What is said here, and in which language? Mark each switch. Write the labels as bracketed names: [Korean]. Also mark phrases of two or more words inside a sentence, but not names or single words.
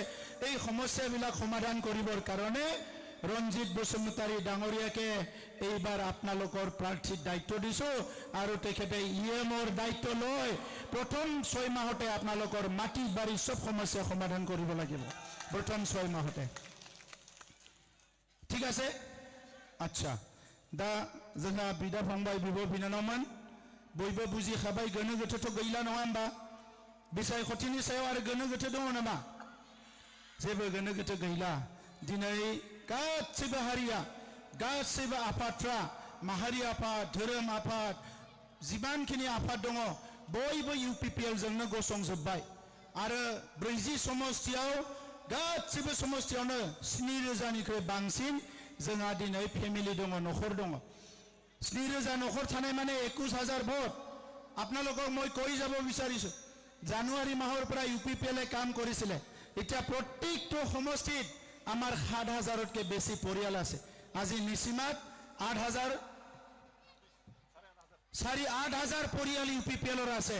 [Assamese] এই সমস্যাবিলাক সমাধান কৰিবৰ কাৰণে ৰঞ্জিত বসুমতাৰী ডাঙৰীয়াকে এইবাৰ আপোনালোকৰ প্ৰাৰ্থীৰ দায়িত্ব দিছোঁ। আৰু তেখেতে EMৰ দায়িত্ব লৈ প্ৰথম 6 মাহতে আপোনালোকৰ মাটি বাৰীৰ চব সমস্যা সমাধান কৰিব লাগিব, প্ৰথম 6 মাহতে। ঠিক আছে? আচ্ছা, [Bodo] दा जोंहा बिदा फंबाय बिब' बिनानावमोन बयबो बुजि खाबाय। गोनो गोथोथ' गैला नङा होमबा? बिसाय खथिनि सायाव आरो गोनो गोथो दङ नामा? जेबो गोनो गोथो गैला। दिनै गासैबो हारिया, गासैबो आफादफ्रा, माहारि आफाद, धोरोम आफाद, जिमानखिनि आफाद दङ बयबो UPPL जोंनो गसंजोब्बाय। आरो 40 समष्टियाव गासैबो समष्टियावनो 7,000निख्रुइ बांसिन जोंहा दिनै फेमिलि दङ, न'खर दङ। 7,000 न'खर थानाय माने 21,000 ভোট। [Assamese] আপোনালোকক মই কৈ যাব বিচাৰিছোঁ, জানুৱাৰী মাহৰ পৰা UPPLে কাম কৰিছিলে। এতিয়া প্ৰত্যেকটো সমষ্টিত আমাৰ 7,000তকৈ বেছি পৰিয়াল আছে। আজি নিচিমাত 8,000 পৰিয়াল UPPLৰ আছে।